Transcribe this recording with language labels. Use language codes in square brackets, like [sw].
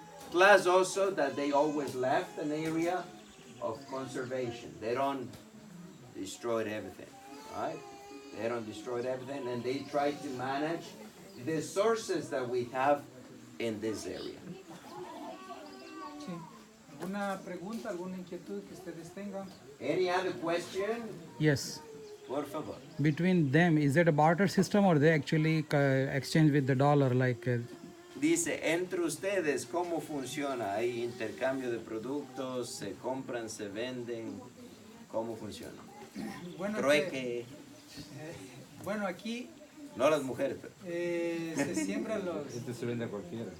[en] Plus also that they always left an area of conservation. They don't destroy everything, right? They don't destroy everything, and they try to manage the sources that we have in this area. [es] Sí. ¿Alguna pregunta, alguna inquietud que ustedes tengan? [en] Any other question? Yes. [es] Por favor. [en] Between them, is it a barter system or they actually exchange with the dollar like? [es] Dice, entre ustedes, ¿cómo funciona? ¿Hay intercambio de productos? ¿Se compran, se venden? ¿Cómo funciona? Bueno, Trueque. Bueno, aquí No las mujeres, pero. se siembran los... Este se vende a cualquiera.